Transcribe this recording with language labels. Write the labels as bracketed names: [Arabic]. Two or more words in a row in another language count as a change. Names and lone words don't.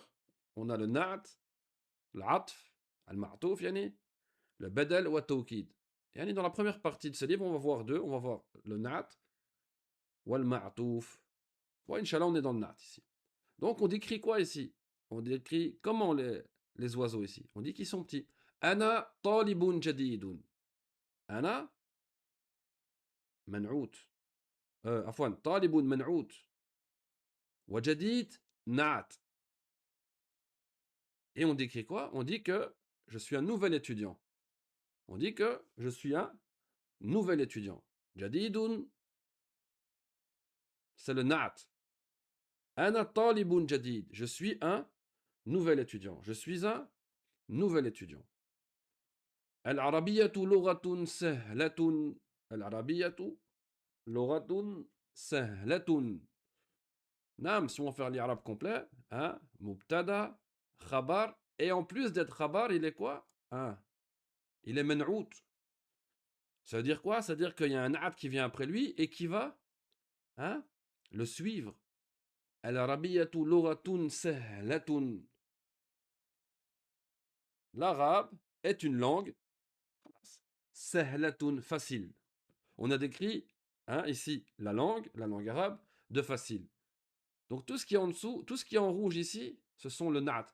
[French] On a le na'at, l'atf, al-ma'touf, yani, le badal ou tawkid. Yani, dans la première partie de ce livre, on va voir deux. On va voir le na'at ou al-ma'touf. Ouais, Inch'Allah, on est dans le nat ici. Donc, on décrit quoi ici? On décrit comment les oiseaux ici. On dit qu'ils sont petits. [Arabic] أنا طالب جديد. أنا منعوت. عفوا، طالب منعوت. وجديد نعت. [French] Et on décrit quoi? On dit que je suis un nouvel étudiant. On dit que je suis un nouvel étudiant. Jadidun, c'est le nat. [Arabic] أنا طالب جديد. [French] Je suis un nouvel étudiant. Je suis un nouvel étudiant. [Arabic] العربية لغة سهلة. العربية لغة سهلة. نعم, [French] si on va faire l'arabe complet, hein, mubtada, khabar, et en plus d'être khabar, il est quoi? Hein, il est men'out. Ça veut dire quoi? Ça veut dire qu'il y a un na'at qui vient après lui et qui va, hein, le suivre. [Arabic] العربية لغة سهلة. [French] L'arabe est une langue sahlatun, facile. On a décrit, hein, ici la langue arabe, de facile. Donc tout ce qui est en dessous, tout ce qui est en rouge ici, ce sont le na'at.